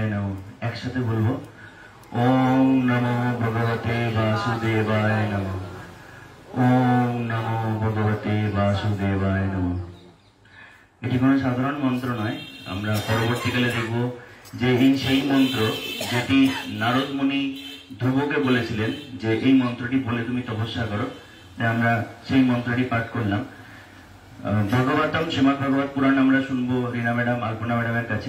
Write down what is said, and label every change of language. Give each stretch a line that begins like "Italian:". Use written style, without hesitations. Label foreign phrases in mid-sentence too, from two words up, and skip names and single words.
Sanskrit: नमो
Bangla: একসাথে বলবো
Sanskrit: ओम नमो भगवते वासुदेवाय नमो ओम नमो भगवते वासुदेवाय नमो।
Bangla: এটি কোনো সাধারণ মন্ত্র নয়, আমরা পরবর্তীকালে দেখব যে এই সেই মন্ত্র যেটি নারদ মুনি ধ্রুবকে বলেছিলেন যে এই মন্ত্রটি বলে তুমি তপস্যা করো। আমরা সেই মন্ত্রটি পাঠ করলাম। ভাগবতম শ্রীমদ্ ভাগবত পুরাণ আমরা শুনবো রিনা ম্যাডাম আলপনা ম্যাডামের কাছে।